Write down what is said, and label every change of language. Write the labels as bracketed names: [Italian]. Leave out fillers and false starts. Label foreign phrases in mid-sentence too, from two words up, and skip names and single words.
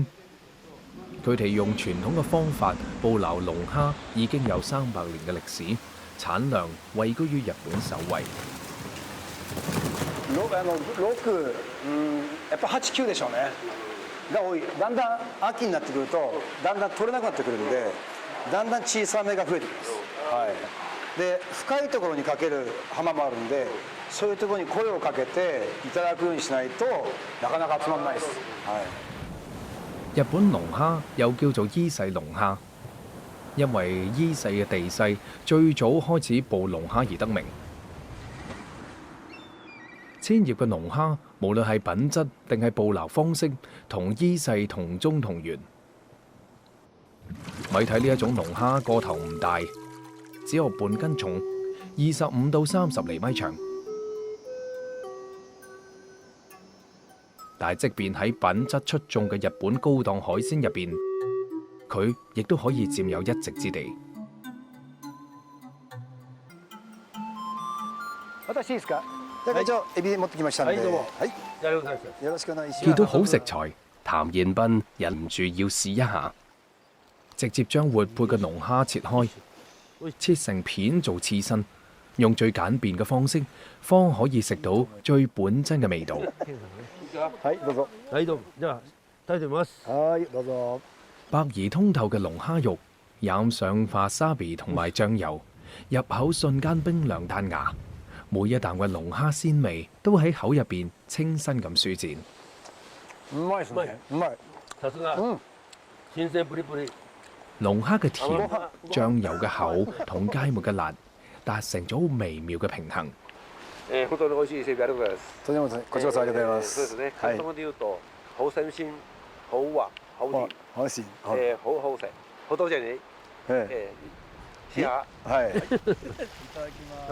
[Cantonese] 佢哋用傳統嘅方法捕撈龍蝦已經有300年嘅歷史，產量位居於日本首位。 [Japanese] 6、やっぱ8、9でしょうね。が多い。だんだん秋になってくると、だんだん取れなくなってくるんで、だんだん小さめが増えてきます。はい。で、深いところにかける浜もあるんで、そういうところに声をかけていただくようにしないとなかなか集まらないです。はい。 [Cantonese] 日本龍蝦又叫做伊勢龍蝦，因為伊勢嘅地勢最早開始捕龍蝦而得名。千葉嘅龍蝦無論係品質定係捕撈方式，同伊勢同宗同源。咪睇呢一種龍蝦個頭唔大，只有半斤重，25到30厘米長。但係即便喺品質出眾嘅日本高檔海鮮入邊，佢亦都可以佔有一席之地。 [Japanese] 私いいですか？一応エビ持ってきましたんで。はい、どうも。はい。よろしくお願いします。 [Cantonese] 見到好食材，譚彥斌忍唔住要試一下，直接將活潑嘅龍蝦切開，切成片做刺身，用最簡便嘅方式，方可以食到最本真嘅味道。 [Japanese] はい、どうぞ。はい、どうも。じゃあ、食べてみます。はい、どうぞ。 [Cantonese] 白而通透嘅龍蝦肉，染上化沙比同埋醬油，入口瞬間冰涼彈牙，每一啖嘅龍蝦鮮味都喺口入邊清新咁舒展。 [Japanese] うまいですね。うまい。さすが。新鮮プリプリ。 [Cantonese] 龍蝦嘅甜、醬油嘅厚同芥末嘅辣，達成咗好微妙嘅平衡。 [Japanese] 本当に美味しい伊勢海老ありがとうございます。とてもこちらこそありがとうございます。そうですね。広東で言うと [Cantonese] 好新鮮、好滑、好甜。好鮮。好好食。好多謝你。試下。 [Japanese] はい。いただきます。